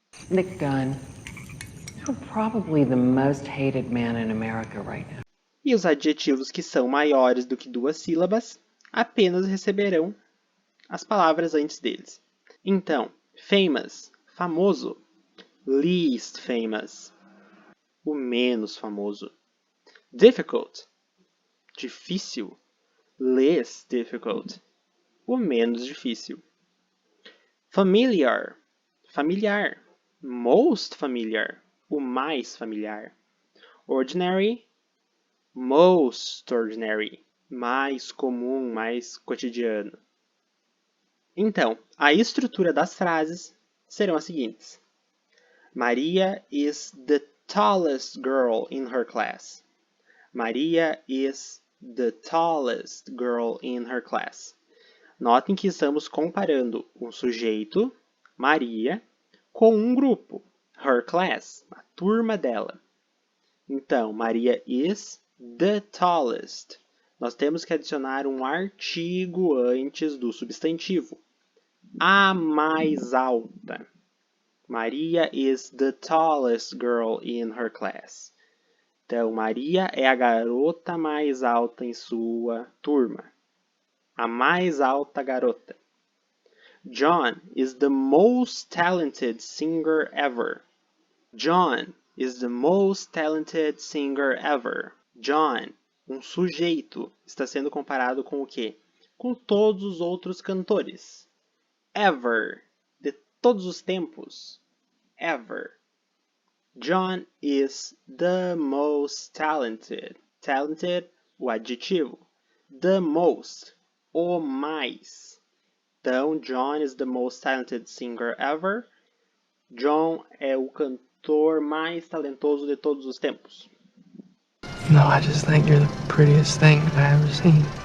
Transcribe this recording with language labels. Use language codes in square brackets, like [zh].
[en] Nick Gunn, you're probably the most hated man in America right now. [pt] E os adjetivos que são maiores do que 2 sílabas apenas receberão as palavras antes deles. Então, [en] famous, [pt] famoso, [en] least famous, [pt] o menos famoso. [en] Difficult, [pt] difícil, [en] less difficult, [pt] o menos difícil. Familiar, familiar, [en] most familiar, [pt] o mais familiar. [en] Ordinary, most ordinary, [pt] mais comum, mais cotidiano. Então, a estrutura das frases serão as seguintes. [en] Maria is the tallest girl in her class. Maria is the tallest girl in her class. [pt] Notem que estamos comparando um sujeito, Maria, com um grupo, [en] her class, [pt] a turma dela. Então, [en] Maria is the tallest. [pt] Nós temos que adicionar um artigo antes do substantivo. A mais alta. [en] Maria is the tallest girl in her class. [pt] Então, Maria é a garota mais alta em sua turma. A mais alta garota. [en] John is the most talented singer ever. John is the most talented singer ever. [pt] John, um sujeito, está sendo comparado com o quê? Com todos os outros cantores. [en] Ever, [pt] de todos os tempos. Ever. [en] John is the most talented. Talented, [pt] o adjetivo. [en] The most, [pt] o mais. Então, [en] John is the most talented singer ever. [pt] John é o cantor mais talentoso de todos os tempos. [en] No, I just think you're the prettiest thing I ever seen.